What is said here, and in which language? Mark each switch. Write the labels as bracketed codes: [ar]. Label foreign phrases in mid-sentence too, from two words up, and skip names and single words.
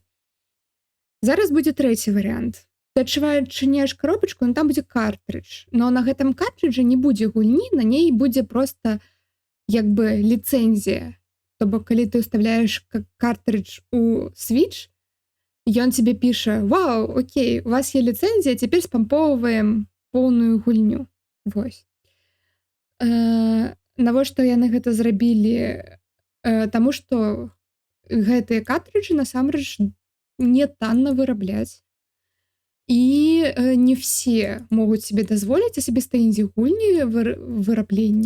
[be] Зараз будзе трэці варыянт. Ты адчыняеш каробачку, ну там будзе картрыдж. Но на гэтым картрыджы не будзе гульні, на ней будзе проста як бы ліцэнзія. То бок калі ты ўстаўляеш картрыдж у Switch, ён тебе піша: «Вау, окей, [uk] у вас є ліцэнзія, [be] цяпер спампоўваем поўную гульню». Вось. Навошта яны гэта зрабілі? Таму што гэтыя картрыджы насамрэч не танна вырабляць. І не все могуць сабе дазволіць асабіста індзі-гульні вырабленні.